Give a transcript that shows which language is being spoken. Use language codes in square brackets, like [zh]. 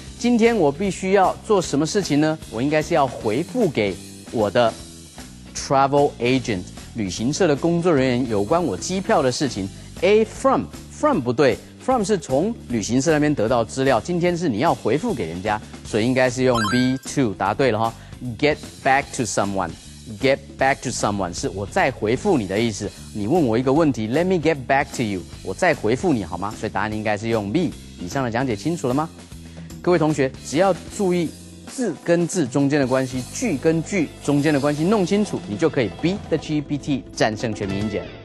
[zh] 今天我必须要做什么事情呢？我应该是要回复给我的 travel agent。旅行社的工作人员有关我机票的事情。A from 不对 ，from 是从旅行社那边得到资料，今天是你要回复给人家，所以应该是用 B to， 答对了哈。 [en] Get back to someone，get back to someone [zh] 是我再回复你的意思。你问我一个问题 ， [en] Let me get back to you， [zh] 我再回复你好吗？所以答案应该是用 B。以上的讲解清楚了吗？各位同学，只要注意字跟字中间的关系，句跟句中间的关系弄清楚，你就可以 [en] beat the GPT， [zh] 战胜全民英检。